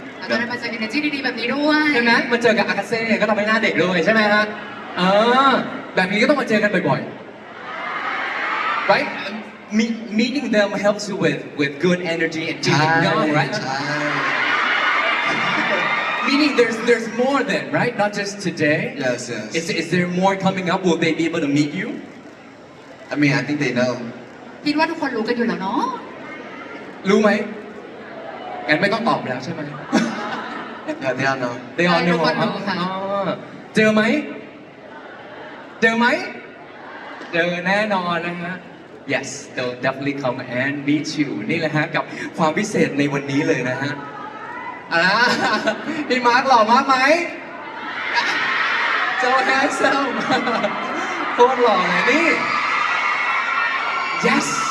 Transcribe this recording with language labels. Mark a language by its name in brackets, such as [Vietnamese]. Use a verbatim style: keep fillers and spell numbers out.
[Thai] แล้วก็ได้มาเจอ energy ดีๆแบบนี้ด้วย ใช่ไหมมาเจอกับอากาเซ่ก็ทำให้หน้าเด็กด้วยใช่ไหมฮะเออแบบนี้ก็ต้องมาเจอกันบ่อยๆ [English] right Me- meeting them helps you with with good energy and feeling young right Time. meaning there's there's more than right not just today Yes, yes. is is there more coming up will they be able to meet you I mean, I think they know. [Thai] คิดว่าทุกคนรู้กันอยู่แล้วเนาะ รู้ไหมงั้นไม่ต้องตอบแล้วใช่ไหม [English] Yeah, they all know. เดออน [Thai] ทุกคนรู้ค่ะ เจอไหม เจอไหม เจอแน่นอนนะฮะ [English] yes they'll definitely come and meet you [Thai] นี่แหละฮะกับความพิเศษในวันนี้เลยนะฮะอ่าพี่มาร์คหล่อมากไหม [English] so handsome [Thai] โคตรหล่อเลยนี่ yes